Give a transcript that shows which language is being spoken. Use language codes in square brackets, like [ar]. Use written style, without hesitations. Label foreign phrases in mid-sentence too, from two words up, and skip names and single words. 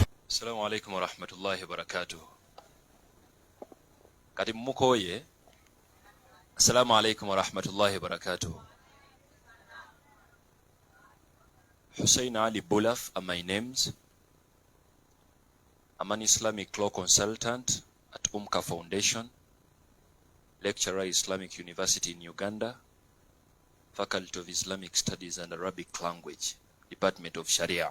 [ar] السلام عليكم ورحمة الله وبركاته. [lg] Kati mukoye. [ar] السلام عليكم ورحمة الله وبركاته. [en] Hussein Ali Bulafu are my names. I'm an Islamic Law consultant at UMCA Foundation, lecturer Islamic University in Uganda, Faculty of Islamic Studies and Arabic Language, Department of Sharia.